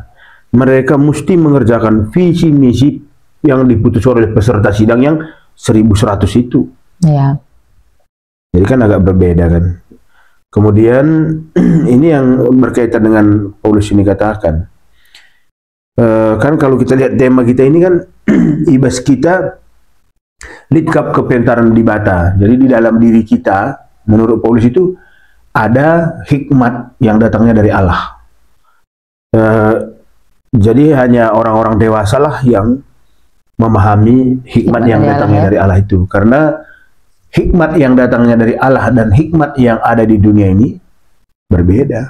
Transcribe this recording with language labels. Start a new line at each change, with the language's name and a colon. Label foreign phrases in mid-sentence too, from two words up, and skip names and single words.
Indonesian: Mereka mesti mengerjakan visi misi yang diputuskan oleh peserta sidang yang 1100 itu. Ya. Jadi kan agak berbeda kan. Kemudian ini yang berkaitan dengan Paulus ini katakan. Kan kalau kita lihat tema kita ini kan
Batak Karo: ibas kita litkap kepentaran di bata.
Indonesian: Jadi di dalam diri kita menurut Paulus itu ada hikmat yang datangnya dari Allah. Jadi hanya orang-orang dewasa lah yang memahami hikmat yang datangnya dari Allah itu. Karena hikmat yang datangnya dari Allah dan hikmat yang ada di dunia ini berbeda.